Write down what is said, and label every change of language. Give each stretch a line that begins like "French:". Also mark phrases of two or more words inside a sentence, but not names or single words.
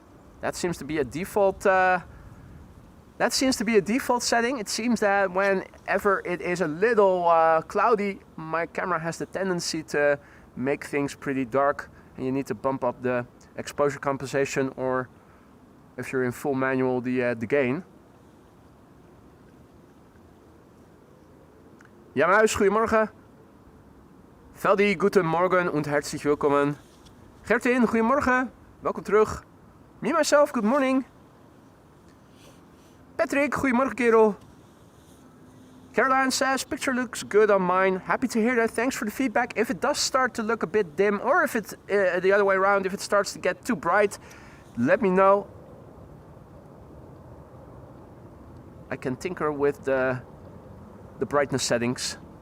English: That seems to be a default. That seems to be a default setting. It seems that whenever it is a little cloudy, my camera has the tendency to make things pretty dark, and you need to bump up the exposure compensation, or if you're in full manual, the gain.
Dutch: Ja, Muis, goedemorgen. Veldi,
German: guten Morgen und herzlich willkommen.
Dutch: Gertin, goedemorgen. Welkom terug.
English: Me, myself, good morning.
Dutch: Patrick, goedemorgen kerel.
English: Caroline says, picture looks good on mine. Happy to hear that. Thanks for the feedback. If it does start to look a bit dim, or if it's the other way around, if it starts to get too bright, let me know. I can tinker with the brightness settings.